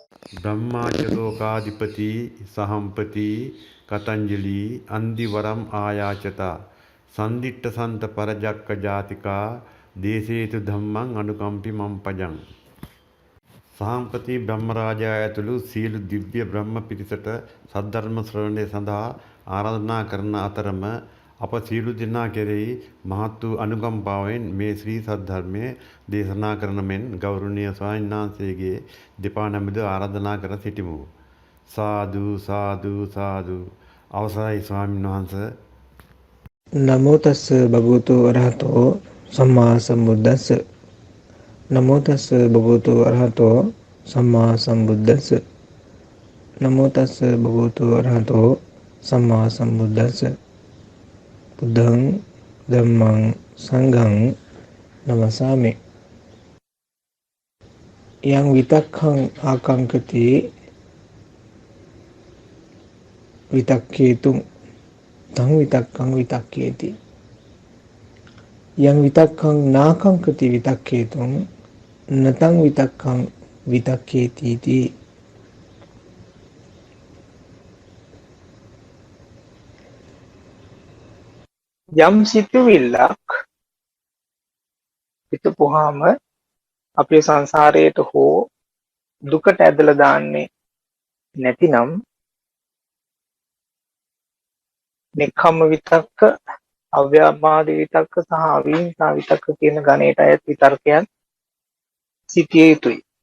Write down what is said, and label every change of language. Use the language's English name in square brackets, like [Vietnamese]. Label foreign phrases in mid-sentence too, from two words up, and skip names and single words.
[Pali] ब्रह्माच्य सहंपति कतंजलि अंदिवरम आयाचता संदिट्ट संत परजक्क जातिका देशेतु धम्मं अनुकंपि मम पजं [Sinhala] සහම්පති බ්‍රහ්මරාජා ඇතුළු සියලු දිව්‍ය බ්‍රහ්ම පිරිසට සද්ධර්ම ශ්‍රවණය සඳහා ආරාධනා කරන අතරම අප සියලු දෙනා කෙරෙහි මහත් වූ අනුකම්පාවෙන් මේ ශ්‍රී සද්ධර්මය දේශනා කරන මෙන් ගෞරවනීය ස්වාමීන් වහන්සේගේ දෙපා නමද ආරාධනා කර සිටිමු. සාදු සාදු සාදු. අවසරයි ස්වාමීන් වහන්සේ. [Pali] නමෝ තස්ස භගවතු අරහතෝ සම්මා සම්බුද්දස්ස. නමෝ තස්ස භගවතු අරහතෝ සම්මා සම්බුද්දස්ස. නමෝ තස්ස භගවතු අරහතෝ සම්මා සම්බුද්දස්ස. බුද්ධං ධම්මං සංඝං නමස්සාමි. යං විතක්ඛං ආකංකති විතක්ඛේතුං තං විතක්ඛං විතක්ඛේති. යං විතක්ඛං නාකංකති විතක්ඛේතුං නතං විතක්ඛං විතක්ඛේති තී. [Sinhala] යම් සිතුවිල්ලක් හිතපුවාම අපේ සංසාරයට හෝ දුකට ඇදලා දාන්නේ නැතිනම් [Pali] නික්ඛම්ම විතක්ක, අව්‍යාපාද විතක්ක [Sinhala] සහ [Pali] අවිහිංසා විතක්ක [Sinhala] කියන ගණයට අයත් විතර්කයන් සිටිය යුතුයි.